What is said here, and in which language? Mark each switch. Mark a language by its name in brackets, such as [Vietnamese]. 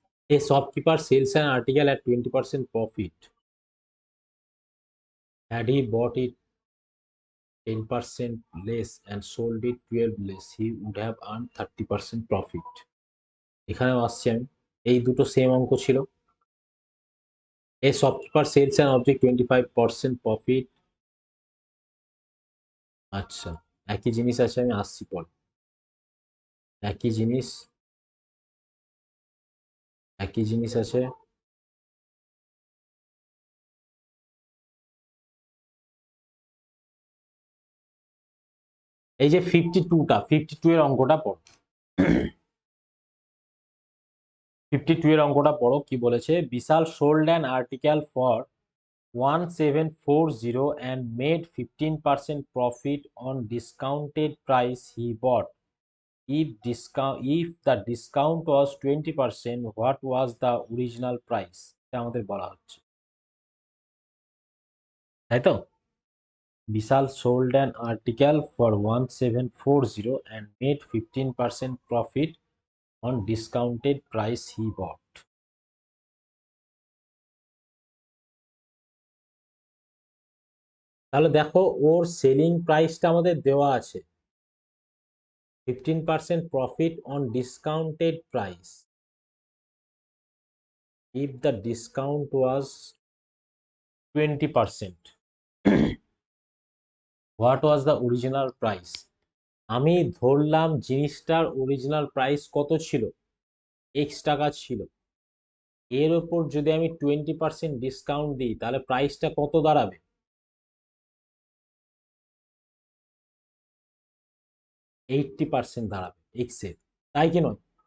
[English] A shopkeeper sells an article at 20% profit. Had he bought it 10% less and sold it 12 less, he would have earned 30% profit. [Bangla] এখানেও আসছি আমি, এই দুটো same অঙ্ক ছিল। [English] A shopkeeper sells an object 25% profit, [Bangla] আচ্ছা একই জিনিস আছে, আমি আসছি পরে, একই জিনিস, একই জিনিস আছে, এই যে 52 এর অঙ্কটা পড়ো, 52 এর অঙ্কটা পড়ো, কি বলেছে, [English] Bishal sold an article for 1740 and made 15% profit on discounted price he bought. If the discount was 20%, what was the original price? [Bangla] এটা আমাদের বলা হচ্ছে, তাই তো? [English] Bishal sold an article for 1740 and made 15% profit on discounted price he bought. [Bangla] তাহলে দেখো, ওর selling প্রাইসটা আমাদের দেওয়া আছে [English] 15% profit on discounted price. If the discount was 20%, what was the original price? [Bangla] আমি ধরলাম জিনিসটার অরিজিনাল প্রাইস কত ছিল, এক্স টাকা ছিল, এর উপর যদি আমি 20% ডিসকাউন্ট দিই তাহলে প্রাইসটা কত দাঁড়াবে, 80% দাঁড়াবে এক্স এর, তাই কি নয়?